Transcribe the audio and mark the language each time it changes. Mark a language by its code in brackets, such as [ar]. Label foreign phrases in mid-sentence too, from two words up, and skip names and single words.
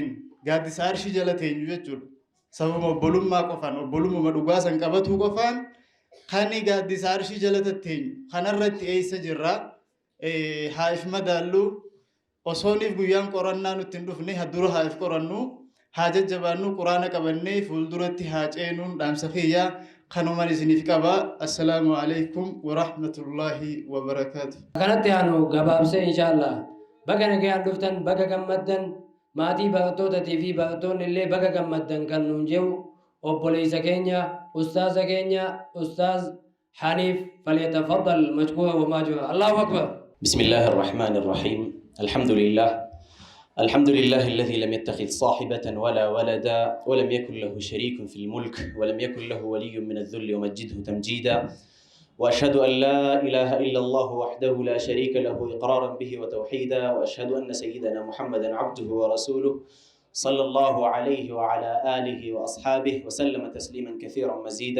[om] gaaddisa arshii jala teenyu jechuudha sababa obbolummaa qofaan obbolummaa dhugaa san qabatuu qofaan kani gaaddisa arshii jala teenyu kanarratti eessa jirra haa'if madaallu osooniif guyyaan qorannaa nutti hin dhufne haddura haa if qorannu haa jajjabaannu quraana qabannee fuulduratti haa ceenuun dhaamsa kiyyaa kanumaan isiniif qaba. [ar] السلام عليكم ورحمة الله وبركاته. [om] kanatti aanu gabaabsee inshallah baga nagayaan dhuftan baga gammaddan maatii baqattootatii fi baqattoonni illee baga gammaddan kan nuun jedhu obboleessa keenya ustaaza keenya ustaaz Haniif [ar] فليتفضل مشكورا ومأجورا. الله أكبر. بسم الله الرحمن الرحيم الحمد لله الذي لم يتخذ صاحبة ولا ولدا ولم يكن له شريك في الملك ولم يكن له ولي من الذل ومجده تمجيدا وأشهد أن لا إله إلا الله وحده لا شريك له إقرارا به وتوحيدا وأشهد أن سيدنا محمدا عبده ورسوله صلى الله عليه وعلى آله وأصحابه وسلم تسليما كثيرا مزيدا.